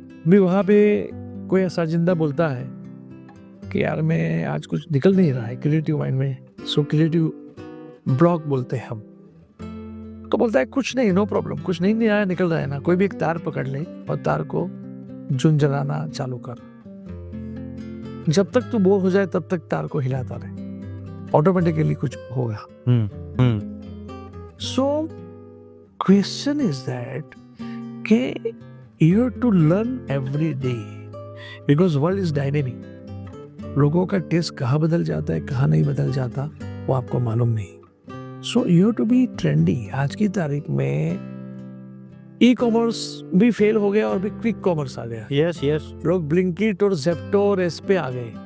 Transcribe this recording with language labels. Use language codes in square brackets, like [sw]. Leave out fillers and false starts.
[hi] भी वहाँ पे कोई ऐसा जिंदा बोलता है कि यार मैं आज कुछ निकल नहीं रहा है क्रिएटिव माइंड में, सो क्रिएटिव ब्लॉक बोलते हैं हम. तो बोलता है कुछ नहीं, नो प्रॉब्लम, कुछ नहीं आया, निकल रहा है ना, कोई भी एक तार पकड़ ले और तार को झुंझुलाना चालू कर. जब तक तू बोर हो जाए तब तक तार को हिलाता रहे, ऑटोमेटिकली कुछ होगा. [en] So question is that कि you have to learn every day because world is dynamic. [hi] लोगों का टेस्ट कहाँ बदल जाता है, कहाँ नहीं बदल जाता, वो आपको मालूम नहीं. [en] So you have to be trendy. [hi] आज की तारीख में ई कॉमर्स भी फेल हो गया और भी क्विक कॉमर्स आ गया। [en] yes yes, [hi] लोग ब्लिंकिट और जेप्टो और एस पे आ गए।